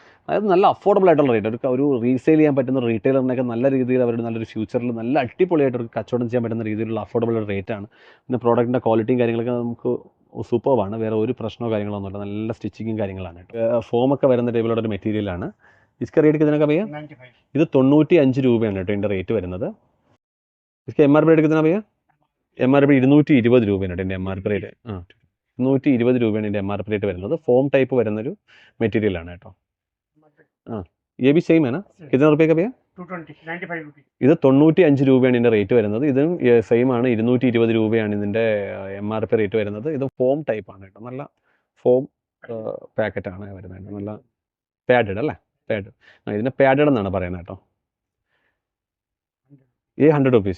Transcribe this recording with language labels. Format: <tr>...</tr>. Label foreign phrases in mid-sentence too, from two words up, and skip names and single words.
<ml>അതായത് നല്ല അഫോർഡബിൾ ആയിട്ടുള്ള റേറ്റ്. ഒരു റീസെയിൽ ചെയ്യാൻ പറ്റുന്ന റീറ്റെയിലറിനൊക്കെ നല്ല രീതിയിൽ അവരുടെ നല്ലൊരു ഫ്യൂച്ചറിൽ നല്ല അടിപൊളിയായിട്ട് ഒരു കച്ചവടം ചെയ്യാൻ പറ്റുന്ന രീതിയിലുള്ള അഫോർഡബിൾ റേറ്റാണ്. പിന്നെ പ്രോഡക്റ്റിൻ്റെ ക്വാളിറ്റിയും കാര്യങ്ങളൊക്കെ നമുക്ക് സൂപ്പർവാണ്. വേറെ ഒരു പ്രശ്നമോ കാര്യങ്ങളൊന്നുമില്ല. നല്ല സ്റ്റിച്ചിങ്ങും കാര്യങ്ങളാണ്. ഫോമൊക്കെ വരുന്ന ടൈപ്പിലുള്ള ഒരു മെറ്റീരിയലാണ്.</ml> <hi>इसका रेट कितना का भैया? 95</hi> <ml>ഇത് 95 രൂപയാണ് കേട്ടോ ഇതിൻ്റെ റേറ്റ് വരുന്നത്. इसका</ml> <en>MRP rate</en> <ml>കിട്ടുന്ന ഭയ്യ? MRP 220 രൂപയാണ് കേട്ടോ ഇതിൻ്റെ</ml> <en>MRP rate.</en> <ml>220 രൂപയാണ് ഇതിൻ്റെ</ml> <en>MRP rate</en> <ml>വരുന്നത്.</ml> <en>foam type</en> <ml>വരുന്നൊരു മെറ്റീരിയലാണ് കേട്ടോ.</ml> <hi>ये भी सेम है ना? कितना रुपये का भैया?</hi> <en>295 rupees.</en> <ml>ഇത് 95 രൂപയാണ് ഇതിൻ്റെ റേറ്റ് വരുന്നത്. ഇതും സെയിം ആണ്. 220 രൂപയാണ് ഇതിൻ്റെ</ml> <en>MRP rate</en> <ml>വരുന്നത്. ഇത് ഫോം ടൈപ്പാണ് കേട്ടോ. നല്ല ഫോം പാക്കറ്റാണ് വരുന്നത്. നല്ല പാഡഡ് അല്ലേ? പാഡ്. ഇതിന് പാഡഡ് എന്നാണ് പറയുന്നത് കേട്ടോ. ഈ 100 റുപ്പീസ്.</ml>